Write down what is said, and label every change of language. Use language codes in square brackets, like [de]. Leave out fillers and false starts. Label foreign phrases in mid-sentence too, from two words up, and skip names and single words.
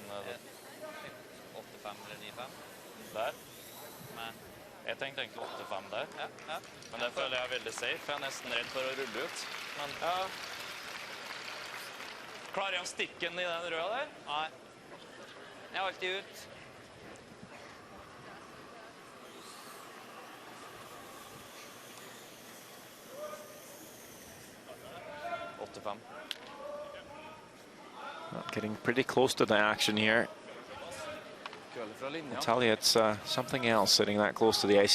[no] 8-5 eller 9-5? Der? Nei. Jeg tenkte egentlig 8-5 der. Ja, ja. Men det føler jeg er veldig safe. Jeg er nesten redd for å rulle ut. Men ja. Klarer jeg å stikke den I den røde der? Nei. Jeg er alltid ut. [en] Getting pretty close to the action here. I tell you, it's something else sitting that close to the ice.